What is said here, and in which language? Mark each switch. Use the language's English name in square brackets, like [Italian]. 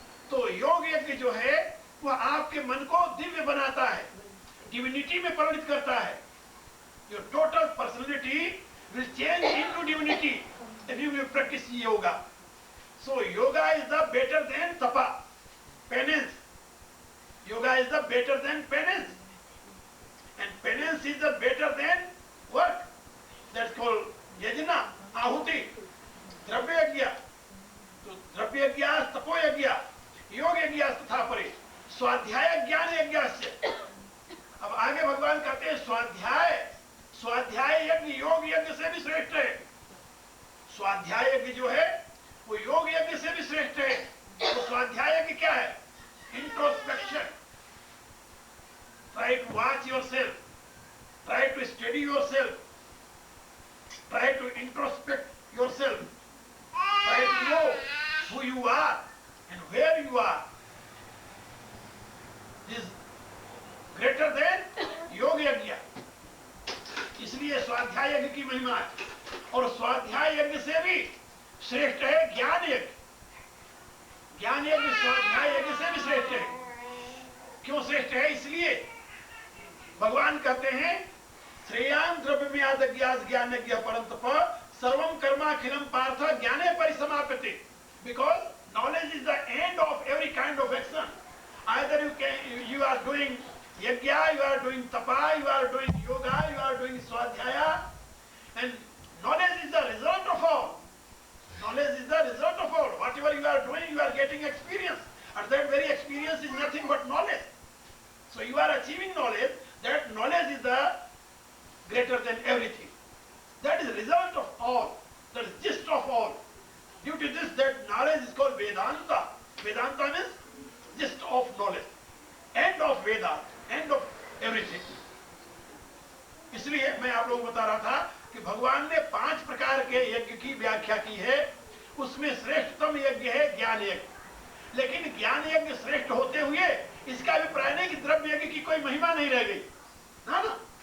[Hindi] तो योग यज्ञ जो है वह आपके मन को दिव्य बनाता है, डिविनिटी में परिणत करता है। [English] Your total personality will change into divinity if you will practise yoga. So yoga is the better than tapa, penance. Yoga is the better than penance and penance is the better than work. That's called yajna, ahuti, dravya yajna. [Hindi] तो द्रव्य यज्ञ, तपो यज्ञ, योग यज्ञ तथा परे स्वाध्याय ज्ञान यज्ञ से। अब आगे भगवान कहते हैं स्वाध्याय यज्ञ योग यज्ञ से भी श्रेष्ठ है। स्वाध्याय यज्ञ जो है वो योग यज्ञ से भी श्रेष्ठ है। तो स्वाध्याय यज्ञ क्या है? [English] Introspection. Try to watch yourself, try to study yourself, try to introspect yourself, try to know who you are and where you are. This is greater than योग यज्ञ। [Hindi] इसलिए स्वाध्याय यज्ञ की महिमा है। और स्वाध्याय यज्ञ से भी श्रेष्ठ है ज्ञान यज्ञ। ज्ञान यज्ञ स्वाध्याय यज्ञ से भी श्रेष्ठ है। क्यों श्रेष्ठ है? इसलिए भगवान कहते हैं [Sanskrit] श्रेयान द्रव्यमयादज्ञास ज्ञानज्ञ परंतप सर्वम कर्माखिलम पार्थ ज्ञाने परिसमाप्यते। [English] Because knowledge is the end of every every kind of action. Either you are doing yajna, you are doing tapa, you are doing yoga, you are doing swadhyaya, and knowledge is the result of all. Knowledge is the result of all. Whatever you are doing, you are getting experience, and that very experience is nothing but knowledge. So you are achieving knowledge. That knowledge is the greater than everything. That is the result of all. That is gist of all. Due to this, that knowledge is called Vedanta. Vedanta means gist of knowledge. End of Veda. End of everything. [Hindi] इसलिए मैं आप लोगों को बता रहा था कि भगवान ने 5 प्रकार के यज्ञ की व्याख्या की है। उसमें श्रेष्ठतम यज्ञ है ज्ञान यज्ञ। लेकिन ज्ञान यज्ञ श्रेष्ठ होते हुए इसका अभिप्राय नहीं कि द्रव्य यज्ञ की कोई महिमा नहीं रह गई ना।